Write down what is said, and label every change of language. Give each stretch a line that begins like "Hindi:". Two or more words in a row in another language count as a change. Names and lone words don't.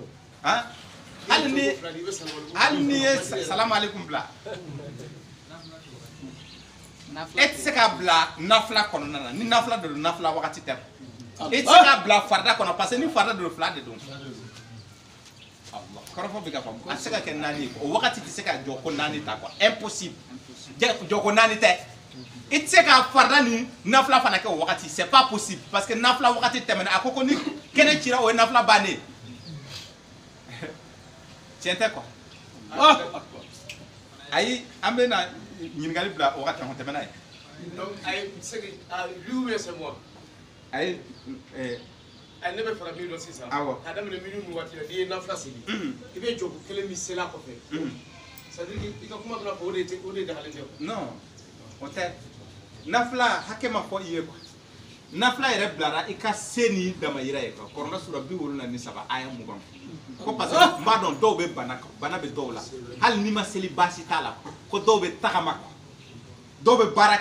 Bambara: han hali ni ye salamu aleykum bila e tɛ se ka bila nafila kɔnɔna na ni nafila de don nafila wagati tɛ i tɛ se ka bila farida kɔnɔ
French: parce que
Bambara: ni farida de don 2 de don kɔrɔfɔ bɛ ka faamu a tɛ se ka kɛ 4 ye o wagati tɛ se ka jɔ ko 4 ta quoi impossible jɔ ko 4 tɛ i tɛ se ka farida ni nafila fana kɛ o wagati
French: c'est pas possible parce que
Bambara: nafila wagati tɛmɛna a ko ni kɛnɛ cira o ye nafila bannen tiɲɛ tɛ quoi ayi an bɛ na ɲininkali bila o wagati kɔnɔ tɛmɛna ye
French: donc ayi lui ou bien c'est moi
Bambara: ayi ne bɛ fara min dɔn sisan k'a daminɛ minnu ni waati la n'i ye nafila seli i bɛ jɔ ko 1 min sela kɔfɛ
French: c'est à dire
Bambara: i ka kuma dɔ la o de dagalen tɛ non o tɛ nafila hakɛ ma fɔ i ye quoi nafila yɛrɛ bilara i ka se ni damayira ye quoi Kuranɛ sura 73 aya 20 ko
French: parce que
Bambara: n b'a dɔn dɔw bɛ bana bɛ dɔw la hali n'i ma seli baasi t'a la ko dɔw bɛ tagama quoi dɔw bɛ baara